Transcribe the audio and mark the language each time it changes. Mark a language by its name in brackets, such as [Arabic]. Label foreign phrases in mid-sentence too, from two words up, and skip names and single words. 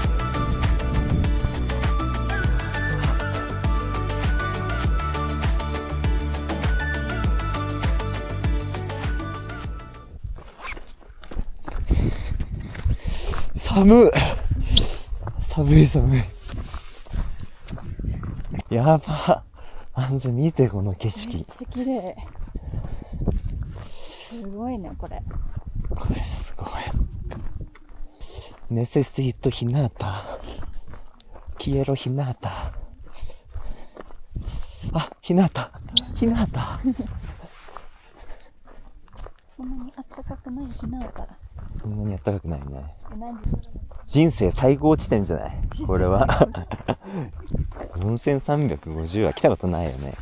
[Japanese] 寒い寒い。やば。あんず見て、この景色。めっちゃ綺麗。すごいね、これ。これすごい。 [Spanish] Necesito hinata. Quiero hinata. [Japanese] あ、hinata。hinata。そんなにあったかくない日なのから。そんなに暖かくないね。何時？人生最高地点じゃないこれは。4350は来たことないよね。